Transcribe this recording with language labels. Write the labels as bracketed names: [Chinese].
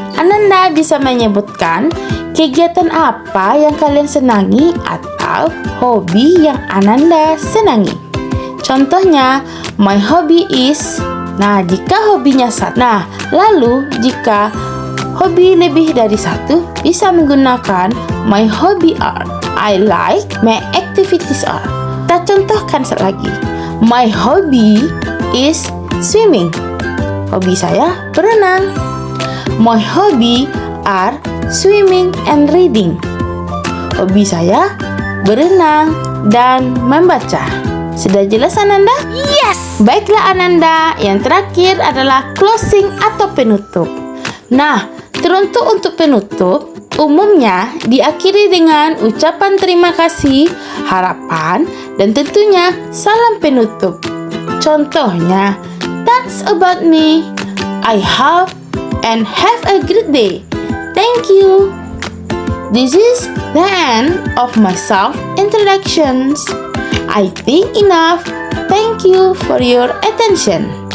[Indonesian] Ananda bisa menyebutkan kegiatan apa yang kalian senangi atau hobi yang Ananda senangi. Contohnya, [English] my hobby is. [Indonesian] Nah, jika hobinya satu. Nah, lalu jika hobi lebih dari satu, bisa menggunakan [English] my hobby are. I like my activities are. [Indonesian] Kita contohkan lagi. [English] My hobby is swimming. [Indonesian] Hobi saya berenang. [English] My hobby are swimming and reading. [Indonesian] Hobi saya berenang dan membaca. Sudah jelas Ananda? Yes! Baiklah Ananda, yang terakhir adalah closing atau penutup. Nah, teruntuk untuk penutup, umumnya diakhiri dengan ucapan terima kasih, harapan, dan tentunya salam penutup. Contohnya, [English] that's about me. I hope and have a great day. Thank you. This is the end of my self-introductions. I think enough. Thank you for your attention.